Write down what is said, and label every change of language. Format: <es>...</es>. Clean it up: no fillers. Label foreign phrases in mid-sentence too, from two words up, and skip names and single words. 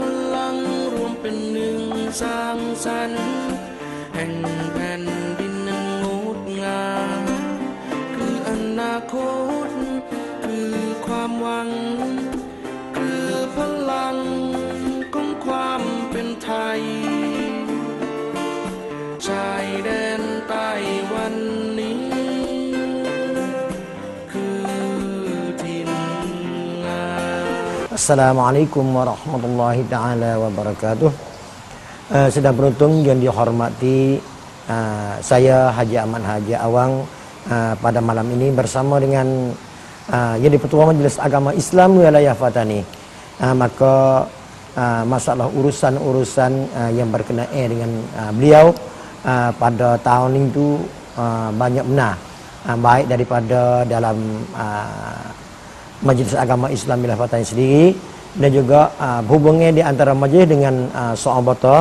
<th>ลังรวมเป็นหนึ่งสร้างสรรค์แห่งแผ่นดินนั้นงดงามคืออนาคตคือความหวังคือพลังของความเป็นไทยชายแดนใต้วันนี้คือถิ่นงาม</th> <ar>السلام عليكم ورحمة الله تعالى وبركاته.</ar> <ms>Sedang beruntung yang dihormati, saya Haji Ahmad Haji Awang pada malam ini bersama dengan yang Ketua Majelis Agama Islam Wilayah Fatani. Maka masalah urusan-urusan yang berkenaan dengan beliau pada tahun itu banyak benar, baik daripada dalam Majlis Agama Islam Wilayah Fatani sendiri dan juga hubungannya di antara majlis dengan sahabat.</ms>